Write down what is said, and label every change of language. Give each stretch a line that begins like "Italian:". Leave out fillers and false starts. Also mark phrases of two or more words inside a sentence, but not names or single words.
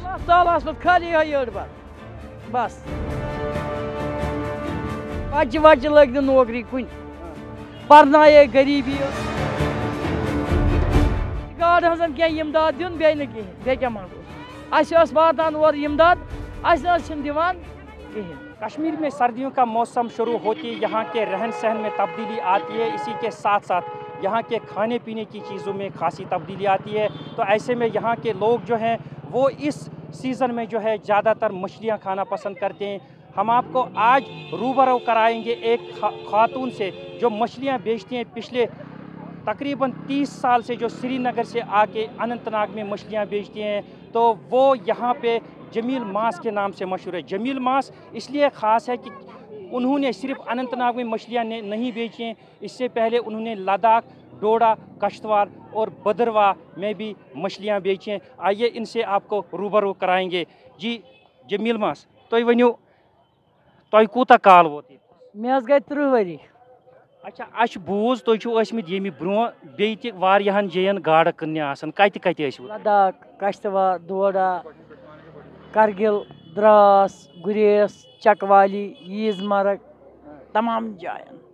Kashmiri: اللہ تعالیٰ ہس منٛز خٲلی یِہوٚے أڑ بتہٕ بس بچہِ وچہِ لٔگۍ نہٕ نوکری کُنہِ پرنایے غریٖبی ٲس گاڑِ ہٕنٛزن کینٛہہ اِمداد دیُن بیٚیہِ نہٕ کِہیٖنۍ بیٚیہِ کیٛاہ منٛگو اَسہِ ٲس واتان اورٕ اِمداد اَسہِ نہٕ حظ چھِنہٕ دِوان کِہیٖنۍ.
Urdu: کشمیر میں سردیوں کا موسم شروع ہوتی یہاں کے رہن سہن میں تبدیلی آتی ہے، اسی کے ساتھ ساتھ یہاں کے کھانے پینے کی چیزوں میں خاصی تبدیلی آتی ہے. تو ایسے میں یہاں کے لوگ جو ہیں وہ اس سیزن میں جو ہے زیادہ تر مچھلیاں کھانا پسند کرتے ہیں. ہم آپ کو آج روبرو کرائیں گے ایک خاتون سے جو مچھلیاں بیچتی ہیں. پچھلے تقریباً 30 سال سے جو سری نگر سے آ کے اننت ناگ میں مچھلیاں بیچتی ہیں. تو وہ یہاں پہ جمیل ماس کے نام سے مشہور ہے. جمیل ماس اس لیے خاص ہے کہ انہوں نے صرف اننت ناگ میں مچھلیاں نہیں بیچی ہیں، اس سے پہلے انہوں نے لداخ، ڈوڈا، کشتواڑ اور بدرواہ میں بھی مچھلیاں بیچی ہیں. آئیے ان سے آپ کو روبرو کرائیں گے.
Kashmiri: جی جمیل ماس تُہۍ ؤنِو تۄہہِ کوٗتاہ کال ووت ییٚتہِ؟ مےٚ حظ گٔے 30 ؤری. اچھا اَسہِ بوٗز تُہۍ چھِو ٲسمٕتۍ ییٚمہِ برٛونٛہہ بیٚیہِ تہِ واریاہن جایَن گاڈٕ کٕننہِ آسان، کَتہِ کَتہِ ٲسوٕ؟ لداخ، کشتواڑ، ڈوڈا، کرگِل، درٛاس، گُریس، چکوالی، عیٖز مرگ تمام جاین.